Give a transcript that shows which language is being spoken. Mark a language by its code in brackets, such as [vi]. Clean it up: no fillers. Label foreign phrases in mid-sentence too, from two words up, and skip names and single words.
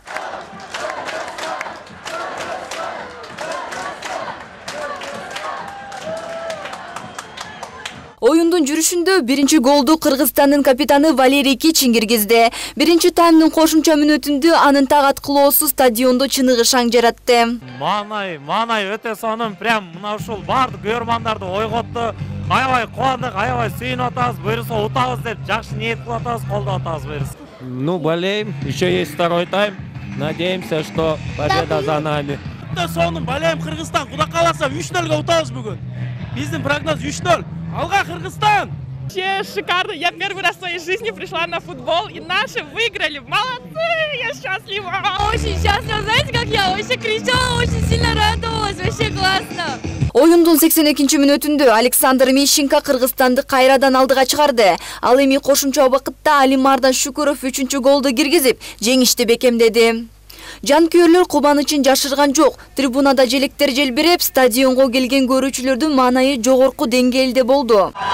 [ky] Оюндун жүрүшүндө биринчи голду Кыргызстандын капитаны Валерий Кичин киргизди. Биринчи таймдын кошумча мүнөтүндө анын так аткылоосу стадиондо чыныгы шаң жаратты. Маанай өтө сонун, прям мына ушул бардык көрөрмандарды ойготту. Аябай кубандык, аябай сүйүнүп атабыз, буюрса утабыз деп жакшы ниет кылып атабыз, колдоп атабыз буюрса. [ru] Болеем, еще есть второй тайм. Надеемся, что победа за нами. [ky] Сонун болеем Кыргызстан, куда каласа 3-0 утабыз бүгүн. Биздин прогноз 3-0. Алга Кыргызстан! [ru] Вообще шикарно. Я первый раз в своей жизни пришла на футбол, и наши выиграли. Молодцы! Я счастлива! Очень счастлива. Знаете, как я вообще кричала, очень сильно радовалась. Вообще классно. [ky] Оюндун 82-нчи мүнөтүндө Александр Мищенко Кыргызстанды кайрадан алдыга чыгарды. Ал эми кошумча убакытта Алимардан Шүкүров 3-чү голду киргизип, жеңишти бекемдеди. Жанкүйерлөр кубанычын жашырган жок. Трибунада желектер желбиреп, стадионго келген көрүүчүлөрдүн маанайы жогорку деңгээлде болду.